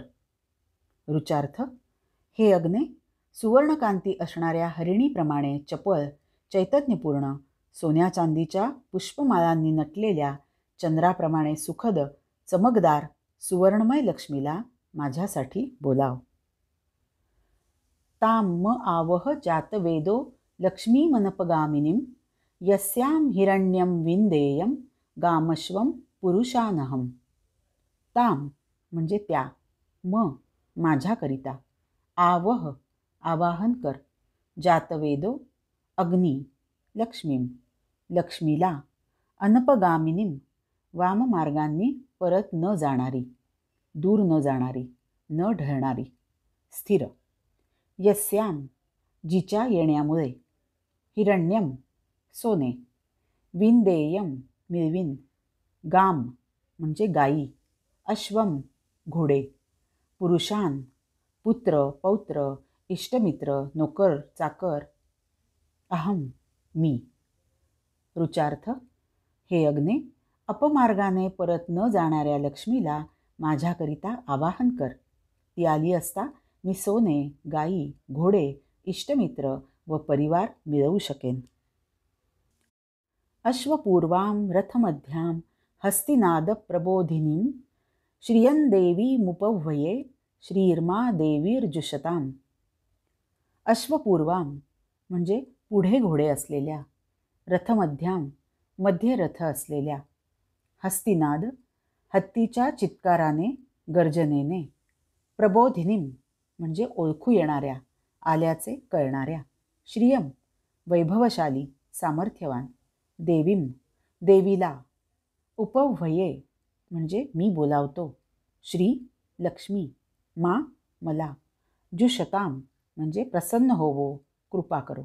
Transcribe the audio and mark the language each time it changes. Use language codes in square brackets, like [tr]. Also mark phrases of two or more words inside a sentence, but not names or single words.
[mr] ऋचार्थ. हे अग्ने सुवर्णकांती असणाऱ्या हरिणीप्रमाणे चपळ, चैतन्यपूर्ण, सोन्या चांदीच्या पुष्पमाळांनी नटलेल्या, चंद्राप्रमाणे सुखद, चमकदार, सुवर्णमय लक्ष्मीला माझ्यासाठी बोलाव. [sa] ताम म आवह जातवेदो लक्ष्मीमनपगामिनीं यस्यां हिरण्यं विंदेयं गामश्वं पुरुषानहम. [mr] ताम म्हणजे त्या, म माझ्याकरिता, आवह आवाहन कर, जातवेदो अग्नी लक्ष्मीं लक्ष्मीला, अनपगामिनीं वाममार्गांनी परत न जाणारी, दूर न जाणारी, न ढळणारी, स्थिर, यस्याम जिच्या येण्यामुळे, हिरण्यम सोने, विंदेयम मिळविन, गाम म्हणजे गायी, अश्वम घोडे, पुरुषान पुत्र, पौत्र, इष्टमित्र, नोकर, चाकर, अहम मी. ऋचार्थ. हे अग्ने अपमार्गाने परत न जाणाऱ्या लक्ष्मीला माझ्याकरिता आवाहन कर. ती आली असता मी सोने, गायी, घोडे, इष्टमित्र व परिवार मिळवू शकेन. [sa] अश्वपूर्वां रथमध्यां हस्तिनाद प्रबोधिनीं श्रियंदेवी मुपव्वये श्रीर्मा देवीर्जुषताम. [mr] अश्वपूर्वां म्हणजे पुढे घोडे असलेल्या, रथमध्यां मध्ये रथ असलेल्या, हस्तिनाद हत्तीच्या चित्काराने, गर्जनेने, प्रबोधिनीं म्हणजे ओळखू येणाऱ्या, आल्याचे कळणाऱ्या, श्रियम वैभवशाली, सामर्थ्यवान, देवीम देवीला, उपव्वये म्हणजे मी बोलावतो, श्री लक्ष्मी, मा मला, जुषताम म्हणजे प्रसन्न होवो, कृपा करो.